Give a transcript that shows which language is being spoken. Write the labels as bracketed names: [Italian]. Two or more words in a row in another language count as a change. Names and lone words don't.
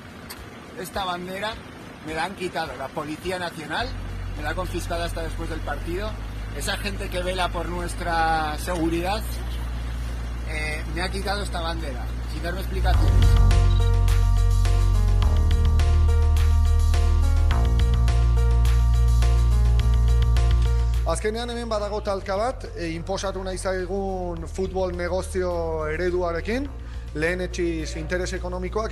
[Spanish] me la han quitado la Policía Nacional, me la ha confiscado hasta después del partido. Esa gente que vela por nuestra seguridad me ha quitado esta bandera, sin darme explicaciones. [Basque] Azkenean hemen badago talka bat, inposatu nahi zaigun futbol negozio ereduarekin, lehenetsiz interes ekonomikoak